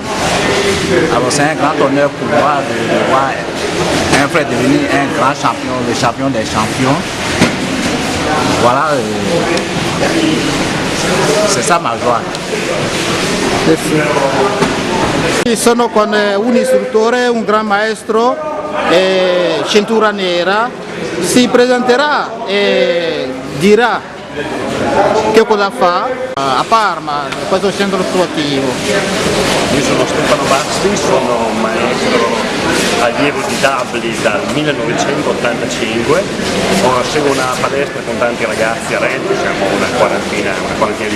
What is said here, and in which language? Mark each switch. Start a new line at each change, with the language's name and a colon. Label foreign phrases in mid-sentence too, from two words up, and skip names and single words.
French: Alors c'est un grand honneur pour moi de voir un frère devenir un grand champion, le champion des champions. Voilà, c'est ça ma joie. Merci.
Italian: Sono con un istruttore, un gran maestro, cintura nera, si presenterà e dirà che cosa fa a Parma, questo centro sportivo. Io sono Stefano Basti, sono maestro allievo di Dabli dal 1985, seguo una palestra con tanti ragazzi a Reggio, siamo una quarantina di